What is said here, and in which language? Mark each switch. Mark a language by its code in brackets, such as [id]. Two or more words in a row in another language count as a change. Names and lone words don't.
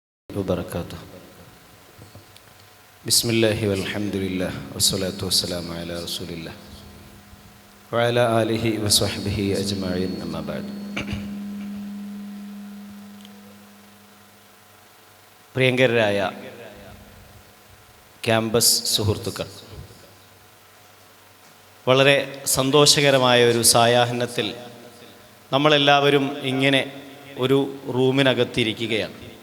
[ar] وبركاته بسم الله والحمد لله والصلاة والسلام على رسول الله وعلى آله وصحبه أجمعين أما بعد. [ml] പ്രിയങ്കരായ ക്യാമ്പസ് സുഹൃത്തുക്കൾ, വളരെ സന്തോഷകരമായ ഒരു സായാഹ്നത്തിൽ നമ്മളെല്ലാവരും ഇങ്ങനെ ഒരു റൂമിനകത്തിരിക്കുകയാണ്.